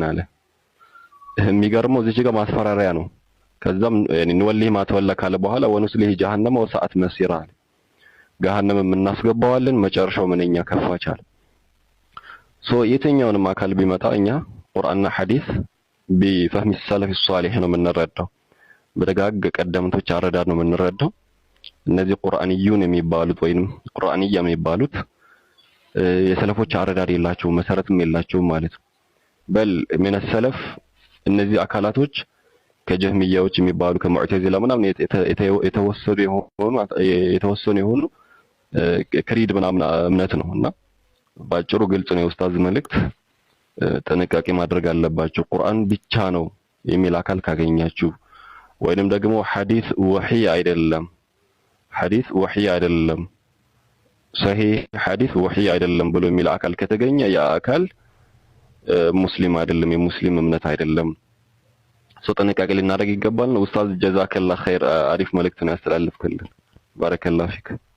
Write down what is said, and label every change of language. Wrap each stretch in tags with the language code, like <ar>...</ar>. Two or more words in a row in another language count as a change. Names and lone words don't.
<am>አለ። የሚገርመው እዚህ ጋር ማስፈራሪያ ነው። ከዛም</am> <ar>نوله ما تولى</ar> <am>ካለ በኋላ</am> <ar>ونصله جهنم وساءت</ar> <am>መሲራ አለ። ገሃነም እናስገባዋለን መጨረሻው ምንኛ ከፋቻል። የትኛውንም አካል ቢመጣ እኛ ቁርአንና ሐዲስ</am> <ar>بفهم السلف الصالح</ar> <am>ነው የምንረዳው። በደጋግ ቀደምቶች አረዳድ ነው የምንረዳው። እነዚህ ቁርአንዩን የሚባሉት ወይንም ቁርአንያ የሚባሉት የሰለፎች አረዳድ የላቸውም፣ መሰረትም የላቸውም ማለት ነው። በል</am> <ar>من السلف</ar> <am>እነዚህ አካላቶች ከጀህሚያዎች የሚባሉ ከሙዕተዚላ ምናምን የተወሰኑ የሆኑ ክሪድ ምናምን እምነት ነውና ባጭሩ ግልጽ ነው የኡስታዝ መልእክት። ጥንቃቄ ማድረግ አለባችሁ። ቁርአን ብቻ ነው የሚል አካል ካገኛችሁ ወይንም ደግሞ ሐዲስ ወህይ አይደለም፣ ሐዲስ ወህይ አይደለም፣ ሰሂህ ሐዲስ ወህይ አይደለም ብሎ የሚል አካል ከተገኘ ያ አካል ሙስሊም አይደለም፣ የሙስሊም እምነት አይደለም። ጥንቃቄ ልናደርግ ይገባል ነው። ኡስታዝ</am> <ar>جزاك الله خير፣</ar> <am>አሪፍ መልእክት ነው ያስተላልፍክልን።</am> <ar>بارك الله فيك።</ar>